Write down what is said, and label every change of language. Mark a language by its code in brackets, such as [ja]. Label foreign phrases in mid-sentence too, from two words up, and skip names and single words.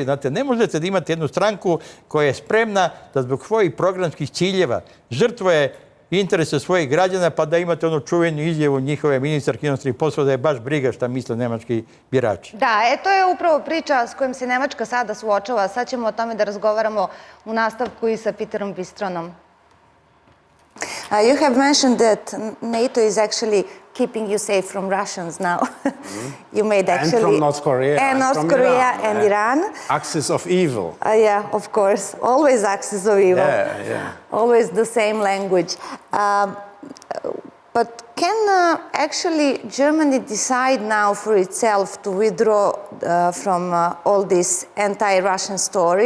[sr] Znate, ne možete da imate jednu stranku koja je spremna da zbog svojih programskih ciljeva žrtvuje interese svojih građana, pa da imate onu čuvenu izjavu njihove ministarke inostranih poslova da je baš briga šta misle nemački birači. Da, to je upravo priča s kojom se Nemačka sada suočava. Sad ćemo o tome da razgovaramo u nastavku i sa Peterom Bistronom. [en] You have mentioned that NATO is actually keeping you safe from Russians now. You made actually... And from North Korea. And North Korea and Iran. Axis of evil. Yeah, of course. Always axis of evil. Yeah. Always the same language. But can actually Germany decide now for itself to withdraw from all this anti-Russian story?